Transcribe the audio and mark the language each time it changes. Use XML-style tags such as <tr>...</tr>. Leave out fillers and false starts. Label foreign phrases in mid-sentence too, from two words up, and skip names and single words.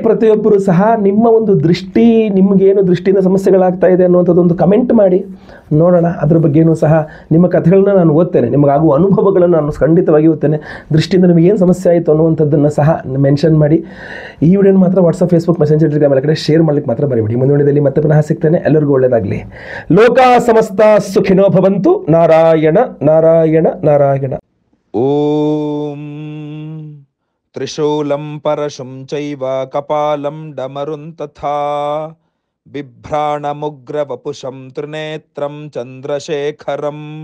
<kn>ಪ್ರತಿಯೊಬ್ಬರು ಸಹ ನಿಮ್ಮ ಒಂದು ದೃಷ್ಟಿ, ನಿಮಗೇನು ದೃಷ್ಟಿಯಿಂದ ಸಮಸ್ಯೆಗಳಾಗ್ತಾ ಇದೆ ಅನ್ನುವಂಥದ್ದೊಂದು ಕಮೆಂಟ್ ಮಾಡಿ ನೋಡೋಣ. ಅದ್ರ ಬಗ್ಗೆಯೂ ಸಹ ನಿಮ್ಮ ಕಥೆಗಳನ್ನ ನಾನು ಓದ್ತೇನೆ, ನಿಮಗಾಗುವ ಅನುಭವಗಳನ್ನು ನಾನು ಖಂಡಿತವಾಗಿ ಓದ್ತೇನೆ. ದೃಷ್ಟಿಯಿಂದ ನಿಮಗೇನು ಸಮಸ್ಯೆ ಆಯಿತು ಅನ್ನುವಂಥದ್ದನ್ನು ಸಹ ಮೆನ್ಷನ್ ಮಾಡಿ. ಈ ವಿಡಿಯೋನ ಮಾತ್ರ ವಾಟ್ಸಪ್, ಫೇಸ್ಬುಕ್, ಮೆಸೆಂಜರ್, ಟೆಲಿಗ್ರಾಮ್ ಎಲ್ಲ ಕಡೆ ಶೇರ್ ಮಾಡ್ಲಿಕ್ಕೆ ಮಾತ್ರ ಬರೀಬೇಡಿ. ಮುಂದಿನ ವಿಡಿಯೋದಲ್ಲಿ ಮತ್ತೆ ಪುನಃ ಸಿಗ್ತೇನೆ. ಎಲ್ಲರಿಗೂ ಒಳ್ಳೆಯದಾಗಲಿ.</kn> <sa>ಲೋಕ ಸಮಸ್ತ ಸುಖಿನೋ ಭವಂತು. ನಾರಾಯಣ ನಾರಾಯಣ ನಾರಾಯಣ. ಓಂ त्रिशूलं परशुं चैव कपालं डमरुं तथा बिभ्राणमुग्रवपुषं त्रिनेत्रं चन्द्रशेखरम्।</sa>